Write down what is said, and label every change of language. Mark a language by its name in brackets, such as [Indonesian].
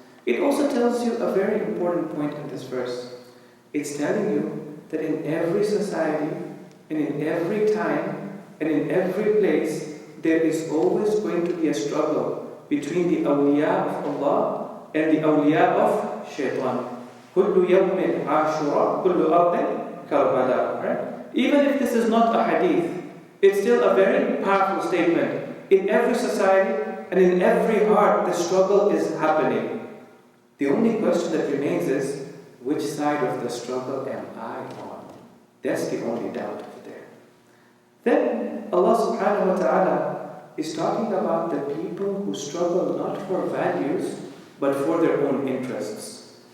[English] It also tells you a very important point in this verse. It's telling you that in every society, and in every time, and in every place, there is always going to be a struggle between the awliya of Allah and the awliya of shaitan. [Arabic] كُلُّ يَوْمٍ عَاشُرًا كُلُّ أَرْضٍ كَرْبَلَاء. [English] Right? Even if this is not a hadith, it's still a very powerful statement. In every society and in every heart, the struggle is happening. The only question that remains is, which side of the struggle am I on? That's the only doubt over there. Then Allah subhanahu wa ta'ala is talking about the people who struggle not for values, but for their own interests.